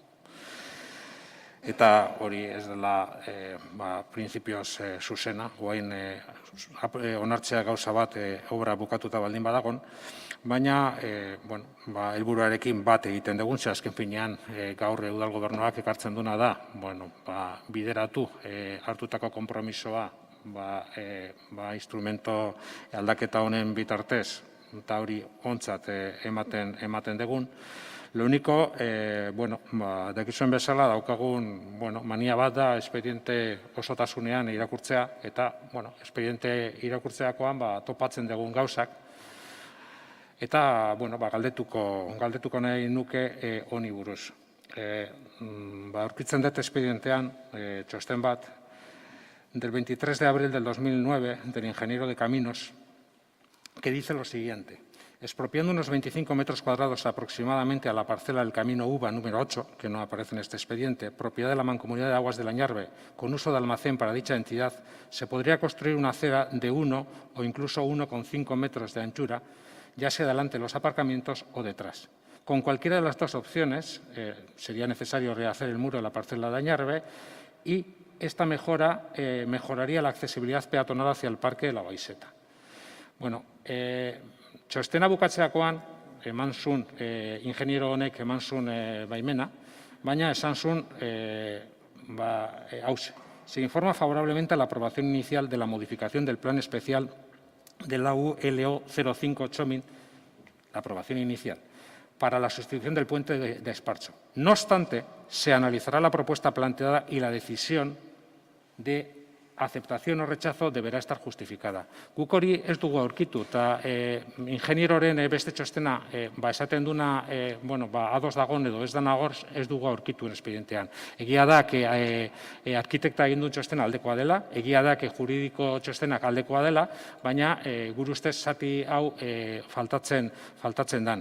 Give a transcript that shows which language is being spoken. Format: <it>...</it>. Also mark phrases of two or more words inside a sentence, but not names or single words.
<eu>Eta hori ez dela printzipioz zuzena, guain onartzea gauza bat obra bukatuta baldin badagon, baina helburuarekin bat egiten dugun, ze azken finean gaur udal gobernuak ekartzen duna da, bideratu hartutako konpromisoa instrumento aldaketa honen bitartez, eta hori ontzat ematen dugun.</eu> <es>Lo único,</es> <eu>dakizuen bezala daukagun mania bat da espediente osotasunean irakurtzea, eta espediente irakurtzeakoan topatzen dugun gauzak, eta galdetuko nahi nuke honi buruz. Aurkitzen dut espedientean txosten bat,</eu> <es>del 23 de abril del 2009 del ingeniero de caminos, que dice lo siguiente: expropiando unos 25 metros cuadrados aproximadamente a la parcela del Camino Uva número 8, que no aparece en este expediente, propiedad de la Mancomunidad de Aguas de Añarbe, con uso de almacén para dicha entidad, se podría construir una acera de 1 o incluso 1,5 metros de anchura, ya sea delante de los aparcamientos o detrás. Con cualquiera de las dos opciones sería necesario rehacer el muro de la parcela de Añarbe y esta mejora mejoraría la accesibilidad peatonal hacia el Parque de la Baiseta.</es> <eu>Txostena bukatzeakoan, eman zuen, ingeniero honek eman zuen baimena, baina esan zuen hauze.</eu> <es>Se informa favorablemente a la aprobación inicial de la modificación del plan especial de la ULO 05 Txomin, la aprobación inicial, para la sustitución del puente de Espartxo. No obstante, se analizará la propuesta planteada y la decisión de aceptación o rechazo deberá estar justificada.</es> <eu>Guk hori ez dugu aurkitu, eta ingenieroren beste txostena esaten duna ados dagoen edo ez dugu aurkitu espedientean. Egia da, arkitekta egin duen txostena aldekoa dela, egia da, juridiko txostenak aldekoa dela, baina gure ustez zati hau faltatzen dan.</eu>